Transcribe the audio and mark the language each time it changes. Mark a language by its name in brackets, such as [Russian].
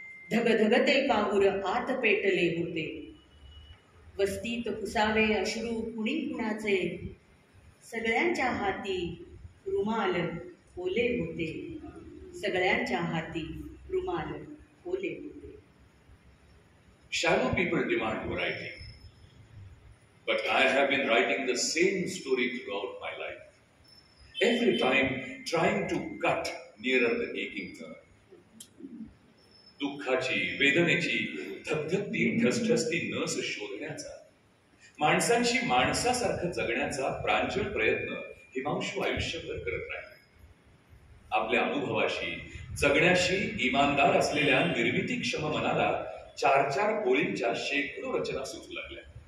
[Marathi] धगधगते काहूर आत पेटले होते. वस्तीत पुसावे अश्रू कुणी कुणाचे. सगळ्यांच्या हाती रुमाल ओले होते. सगळ्यांच्या हाती रुमाल ओले होते. [English] Shallow people demand variety, but I have been writing the same story throughout my life. Every time trying to cut nearer the aching turn. [Marathi] दुःखाची, वेदनेची धगधगती ठसठसती नस शोधण्याचा, माणसांशी माणसासारखं जगण्याचा प्रांजळ प्रयत्न हिमांशू आयुष्यभर करत राहिले. आपल्या अनुभवाशी, जगण्याशी इमानदार असलेल्या निर्मितीक्षम मनाला 4-4 ओळींच्या शेकडो रचना सुचू लागल्या.